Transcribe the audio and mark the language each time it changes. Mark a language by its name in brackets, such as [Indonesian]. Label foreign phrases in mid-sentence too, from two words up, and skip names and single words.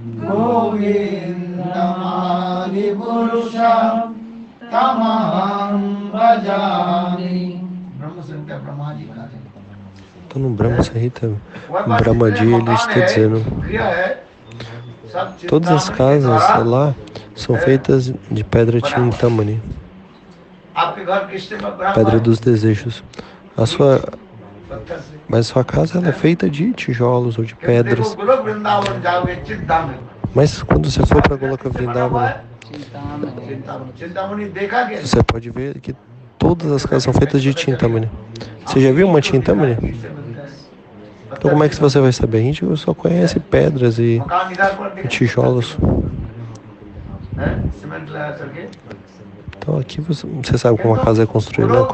[Sanskrit] गोविन्दमादिपुरुषं तमहं भजामि. [Portuguese] Então no Brahma Samhita, Brahmaji ele está dizendo, todas as casas lá são feitas de pedra Chintamani, pedra dos desejos. Mas sua casa ela é feita de tijolos ou de pedras. Mas quando você for para Goloka Vrindavana, [Hindi] चिंतामणि देखा क्या? [Portuguese] você pode ver que todas as casas são feitas de Chintamani. Você já viu uma Chintamani? Então como é que você vai saber? A gente só conhece pedras e tijolos. Então aqui você sabe como a casa é construída, né?